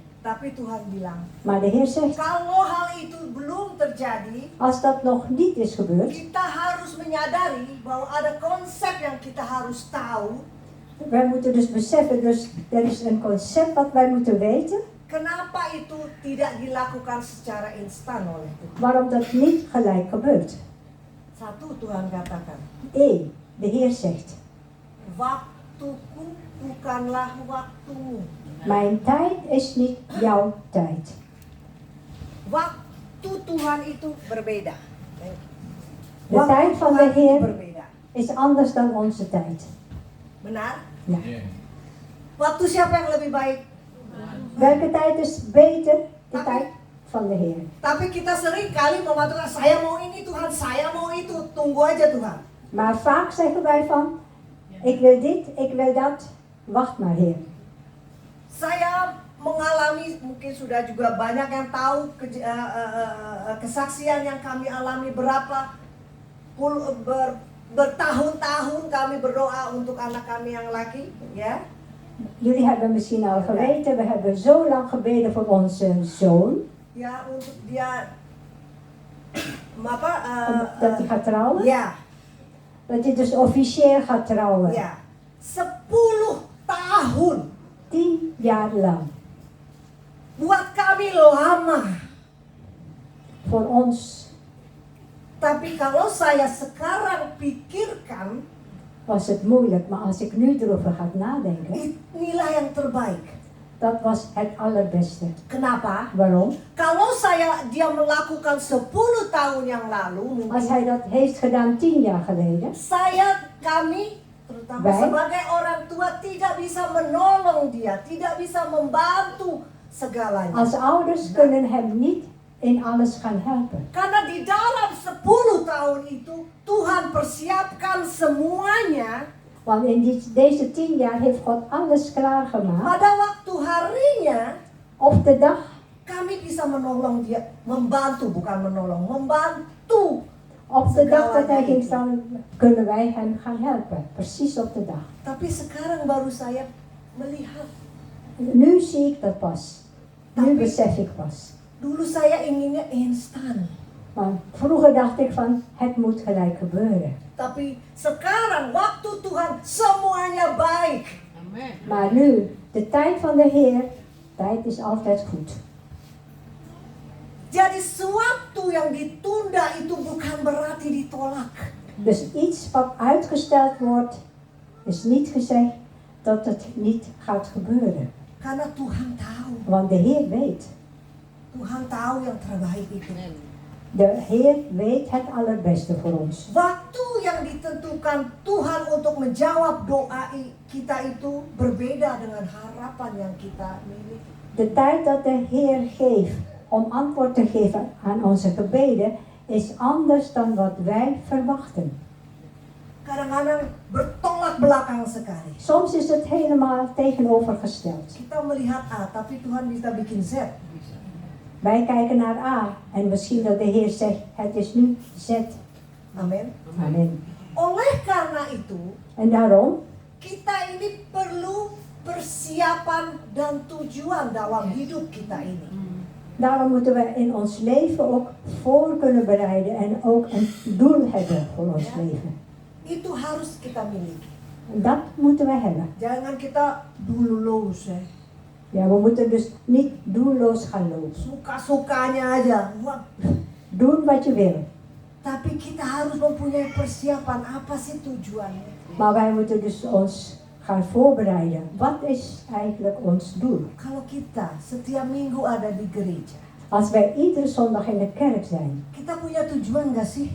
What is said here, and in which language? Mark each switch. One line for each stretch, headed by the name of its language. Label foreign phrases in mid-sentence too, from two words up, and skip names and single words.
Indonesian: Tapi Tuhan bilang,
Dutch: Maar de Heer zegt,
Indonesian: kalau hal itu belum terjadi,
Dutch: als dat nog niet is gebeurd,
Indonesian: kita harus menyadari bahwa ada konsep yang kita harus tahu.
Dutch: wij moeten dus beseffen, dus er is een concept wat wij moeten weten,
Indonesian: Kenapa itu tidak dilakukan secara instan oleh Tuhan?
Dutch: waarom dat niet gelijk gebeurt.
Indonesian: Satu, Tuhan katakan,
Dutch: 1. De Heer zegt,
Indonesian: waktuku bukanlah waktumu.
Dutch: mijn tijd is niet jouw tijd.
Indonesian: Waktu Tuhan itu berbeda.
Dutch: De tijd van de
Indonesian: Tuhan itu
Dutch: Heer
Indonesian: berbeda.
Dutch: is anders dan onze tijd.
Indonesian: Benar?
Dutch: Ja.
Indonesian: Waktu siapa yang lebih baik?
Dutch: Welke tijd is beter? De tijd van de Heer.
Indonesian: Tapi kita sering kali mengatakan, saya mau ini Tuhan, saya mau itu, tunggu aja Tuhan.
Dutch: Maar vaak zeggen wij van, ik wil dit, ik wil dat, wacht maar Heer.
Indonesian: Saya mengalami, mungkin sudah juga banyak yang tahu kesaksian yang kami alami bertahun-tahun kami berdoa untuk anak kami yang laki, ya.
Dutch: Jullie hebben misschien al geweten, we hebben zo lang gebeden voor onze zoon,
Indonesian: Ya, untuk dia
Dutch: dat hij gaat trouwen.
Indonesian: ya,
Dutch: Dat hij dus officieel gaat trouwen.
Indonesian: ya. 10 tahun.
Dutch: 10 jaar lang.
Indonesian: Buat kami lama.
Dutch: Voor ons
Indonesian: Tapi kalau saya sekarang pikirkan,
Dutch: was het moeilijk, maar als ik nu erover ga nadenken,
Indonesian: inilah yang terbaik.
Dutch: dat was het allerbeste.
Indonesian: Kenapa?
Dutch: Waarom?
Indonesian: Kalau dia melakukan 10 tahun yang lalu,
Dutch: Als
Indonesian: mungkin
Dutch: hij dat heeft gedaan 10 jaar geleden,
Indonesian: kami, terutama
Dutch: Wij?
Indonesian: sebagai orang tua, tidak bisa menolong dia, tidak bisa membantu segalanya.
Dutch: als ouders kunnen hem niet in alles gaan helpen.
Indonesian: Karena di dalam 10 tahun itu, Tuhan persiapkan semuanya.
Dutch: Want in deze 10 jaar heeft God alles klaargemaakt.
Indonesian: Pada waktu harinya,
Dutch: Op de dag,
Indonesian: kami bisa menolong dia, membantu, bukan menolong, membantu.
Dutch: op de dag dat hij ging staan, kunnen wij hem gaan helpen. Precies op de dag.
Indonesian: Tapi sekarang baru saya melihat,
Dutch: Nu zie ik dat pas. Nu besef ik pas.
Indonesian: Dulu saya inginnya instan.
Dutch: Maar vroeger dacht ik van, het moet gelijk gebeuren.
Indonesian: Tapi sekarang waktu Tuhan semuanya baik.
Dutch: Maar nu, de tijd van de Heer, tijd is altijd goed.
Indonesian: Jadi suatu yang ditunda itu bukan berarti ditolak.
Dutch: Dus iets wat uitgesteld wordt, is niet gezegd dat het niet gaat gebeuren.
Indonesian: Karena Tuhan tahu.
Dutch: Want de Heer weet.
Indonesian: Tuhan tahu yang terbaik itu.
Dutch: De Heer weet het allerbeste voor ons.
Indonesian: Waktu yang ditentukan Tuhan untuk menjawab doa kita itu berbeda dengan harapan yang kita miliki.
Dutch: De tijd dat de Heer geeft om antwoord te geven aan onze gebeden is anders dan wat wij verwachten.
Indonesian: Kadang-kadang bertolak belakang sekali.
Dutch: Soms is het helemaal tegenovergesteld.
Indonesian: Kita melihat A, tapi Tuhan bisa bikin Z.
Dutch: Wij kijken naar A en misschien dat de Heer zegt, het is nu Z.
Indonesian: Amin.
Dutch: Amen.
Indonesian: Oleh karena itu,
Dutch: En daarom,
Indonesian: kita ini perlu persiapan dan tujuan dalam hidup kita ini.
Dutch: daarom moeten we in ons leven ook voor kunnen bereiden en ook een doel hebben voor ons leven.
Indonesian: Itu harus kita miliki.
Dutch: En dat moeten we hebben.
Indonesian: Jangan kita doelloos ya.
Dutch: Ja, we moeten dus niet doelloos gaan lopen.
Indonesian: Suka-sukanya aja. Wah.
Dutch: Doen wat je wil.
Indonesian: Tapi kita harus mempunyai persiapan. Apa sih tujuannya?
Dutch: Maar wij moeten dus ons gaan voorbereiden. Wat is eigenlijk ons doel?
Indonesian: Kalau kita setiap minggu ada di gereja,
Dutch: Als wij iedere zondag in de kerk zijn,
Indonesian: kita punya tujuan gak sih?